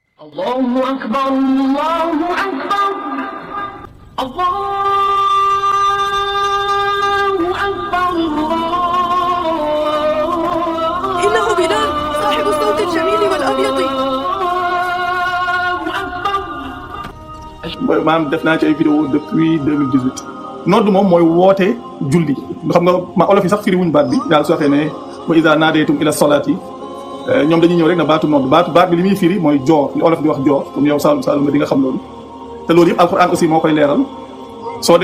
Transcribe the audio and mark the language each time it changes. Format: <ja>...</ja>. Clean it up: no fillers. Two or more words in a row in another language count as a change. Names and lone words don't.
<ar>الله أكبر، الله أكبر، الله أكبر, إنه بلال صاحب الصوت الجميل والأبيض.</ar> <wo>maanaam def naa ci ay vidéo depuis 2018 nodd moom mooy woote julli xam nga ma olof yi sax firi wuñ baat bi yàlla soo waxee ne</wo> <ar>وإذا ناديتم إلى الصلاة</ar> <wo>ñoom dañuy ñëw rek na baatu nodd baat bi li muy firi mooy joor li olof di wax joor comme yow Saalum Saalum di nga xam loolu te loolu yëpp alquran aussi moo koy leeral soo</wo>